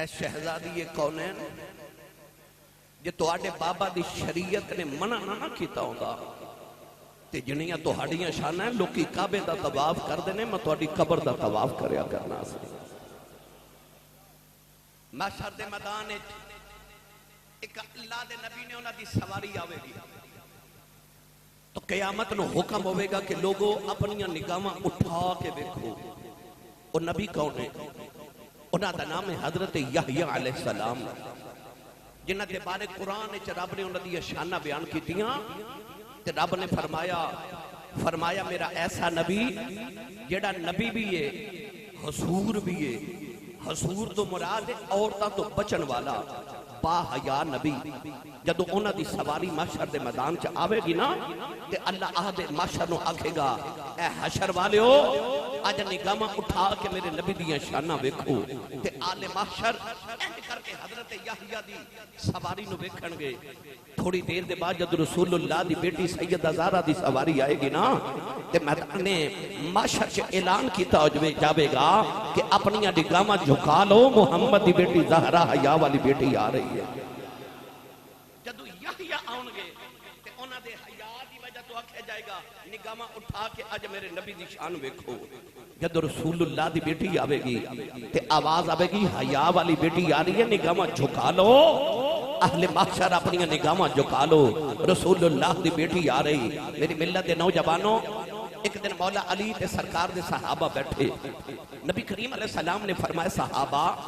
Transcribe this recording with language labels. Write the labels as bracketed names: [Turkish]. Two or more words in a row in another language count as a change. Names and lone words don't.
[Punjabi] شہزادی کونین جے تواڈے بابا دی شریعت نے منع نہ کیتا ہوندا تے جنیاں تہاڈیاں شاناں ہیں لوکی کعبے دا طواف کردے نے میں تہاڈی قبر دا طواف کریا کرنا سی محشر دے میدان وچ ایک اللہ دے نبی نے انہاں دی سواری آوے گی تو قیامت نو حکم ہوئے گا کہ لوگوں اپنیاں نگاہاں اٹھا کے دیکھو اور نبی کون ہے انہاں دا نام ہے حضرت یحییٰ علیہ السلام جنہاں دے بارے قرآن وچ رب نے انہاں دی شانہ بیان کیتیاں تے رب نے فرمایا میرا ایسا نبی جیڑا نبی بھی ہے حضور بھی ہے حضور تو مراد ہے عورتاں تو بچن والا با حیا نبی جدو انہاں دی سواری محشر دے میدان چ آوے گی نا تے اللہ آہد محشر نو آکھے گا اے حشر والے ہو اج نگاہاں اٹھا کے میرے نبی دیاں شاناں ویکھو تے آل محشر انج کر کے حضرت یحییٰ دی سواری نو ویکھن گے تھوڑی دیر دے بعد جد رسول اللہ دی بیٹی سیدہ زہرا دی سواری آئے گی نا تے میدان نے محشر چ اعلان کیتا جاوے گا کہ اپنیاں نگاہاں جھکا لو محمد دی بیٹی زہرا حیا والی بیٹی آ رہی ہے جدو یحییٰ آؤں گے تے انہاں دے حیا دی وجہ تو آکھیا جائے گا نگاہاں اٹھا کے اج میرے نبی دی شان ویکھو جد رسول اللہ دی بیٹی آوے گی تے آواز آوے گی حیا والی بیٹی آ رہی ہے نگاہاں جھکا لو اہل محشر اپنی نگاہاں جھکا لو رسول اللہ دی بیٹی آ رہی میری ملت دے نوجوانوں ایک دن مولا علی تے سرکار دے صحابہ بیٹھے نبی کریم علیہ السلام نے فرمایا صحابہ